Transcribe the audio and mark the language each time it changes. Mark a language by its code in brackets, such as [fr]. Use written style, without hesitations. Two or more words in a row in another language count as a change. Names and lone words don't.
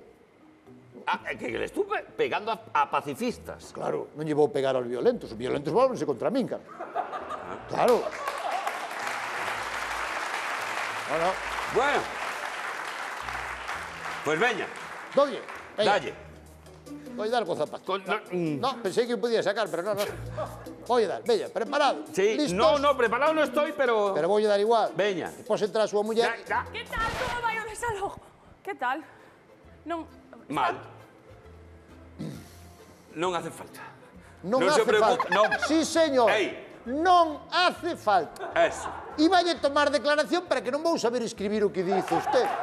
[es] Ah, que le estuve pegando a pacifistas. [gl] Claro, non lle vou pegar aos violentos. Os violentos volvense contra min, cara. [es] Claro. No. [gl] Bueno, Pues veña, Dolle, veña. dalle. [es] Voy a dar con zapato. Con- No, pensé que podía sacar, pero no. Voy a dar, veña, preparado. Sí, ¿Listos? no, preparado no estoy, pero... Pero voy a dar igual. [gl] Veña. Despois entra a súa muller. Que tal? Como vai o desalojo? Que tal? Non... Mal. Non hace falta. Non se hace preocupe, falta. non. [es] Sí, señor. [gl] Ei. Non hace falta. Eso. Iballe tomar declaración para que non vou saber escribir o que dice usted.